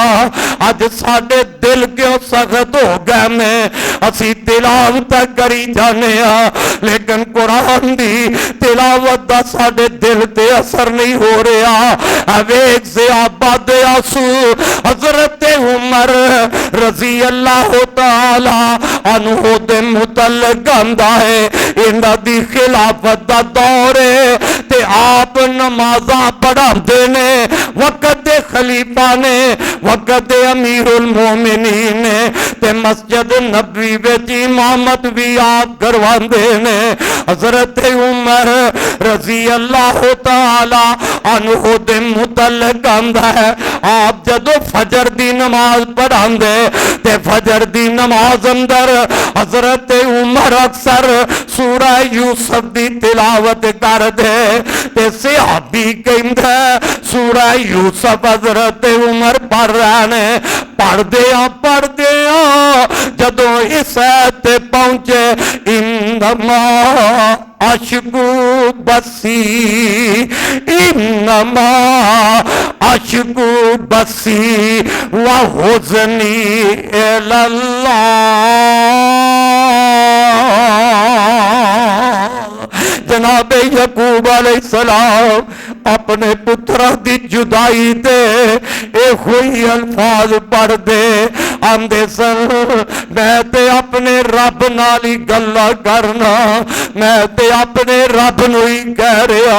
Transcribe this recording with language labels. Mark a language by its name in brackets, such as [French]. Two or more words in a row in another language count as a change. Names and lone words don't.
[Punjabi] اج ساڈے دل کیوں سخت ہو گئے نے? اسیں تلاوت کری جانے لیکن قرآن دی تلاوت دا ساڈے دل تے اثر نہیں ہو رہا. ویکھ صحابہ دے آنسو حضرت عمر [Arabic] رضي الله تعالى عنه [Punjabi] دے متعلق آندا ہے. انہاں دی خلافت دا دور ہے تے آپ نمازاں پڑھاتے نے، وقت دے خلیفہ نے، وقت دے امیر المومنین نے تے مسجد نبوی وچ امامت بھی آپ کرواندے نے. حضرت عمر [Arabic] رضي الله تعالى عنه [Punjabi] دے متعلق آندا ہے آپ جدوں فجر دی نماز پڑھاندے تے فجر دی نماز اندر حضرت عمر اکثر سورہ یوسف دی تلاوت کردے تے صحابی کہندا سورہ یوسف حضرت عمر پڑھ رہے نے. پڑھدے جدوں اس تے پہنچے [Arabic] إنما أشكو بثي، إنما أشكو بثي وحزني إلى الله. [Punjabi] جناب یعقوب علیہ السلام اپنے پتر دی جدائی تے کوئی الفاظ پڑھدے آندے سن میں تے اپنے رب نال ہی گلاں کرنا، میں تے اپنے رب نوں ہی کہہ رہا.